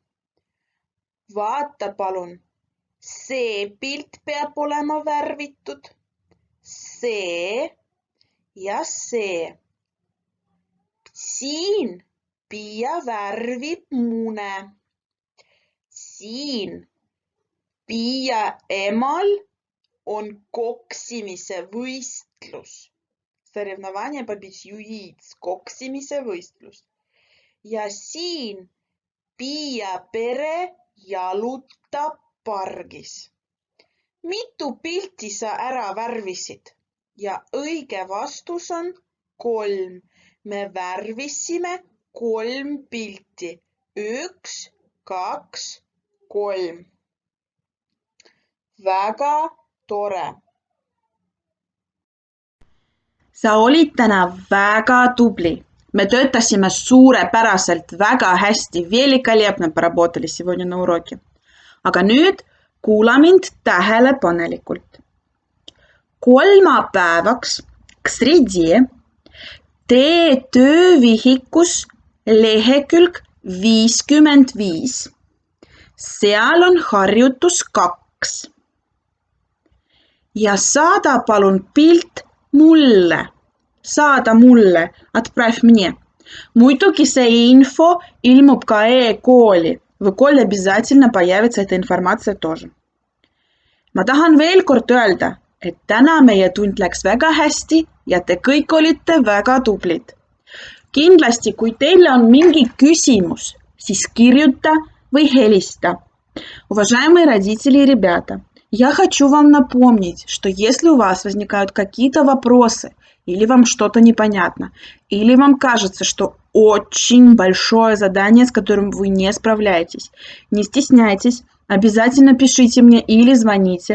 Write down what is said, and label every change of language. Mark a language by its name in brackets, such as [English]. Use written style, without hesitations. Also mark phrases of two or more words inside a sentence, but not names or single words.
[Estonian] Vaata palun, see pilt peab olema värvitud, see ja see. Siin Piia värvib mune. Siin Piia emal on koksimise võistlus. [Russian] Соревнование по битью яиц, [Estonian] koksimise võistlus. Ja siin Piia pere jalutab pargis. Mitu pilti sa ära värvisid? Ja õige vastus on 3. Me värvisime 3 pilti. 1, 2, 3. Väga tore. Sa olid täna väga tubli. Мы töötasime suurepäraselt, väga hästi, [Russian] великолепно поработали сегодня на уроке. [Estonian] Aga nüüd kuula mind tähelepanelikult. Kolmapäevaks [Russian] к среде [Estonian] tee töövihikus lehekülg 55. Seal on harjutus 2. Ja saada palun pilt mulle. Saada mulle. [Russian] Отправь мне. [Estonian] Muidugi see info ilmub ka e-kooli. [Russian] В kooli обязательно появится эта информация тоже. [Estonian] Ma tahan veel kord öelda, et täna meie tund läks väga hästi ja te kõik olite väga tublid. Kindlasti, kui teil on mingi küsimus, siis kirjuta või helista. [Russian] Уважаемые родители и ребята, я хочу вам напомнить, что если у вас возникают какие-то вопросы, или вам что-то непонятно, или вам кажется, что очень большое задание, с которым вы не справляетесь, не стесняйтесь, обязательно пишите мне или звоните.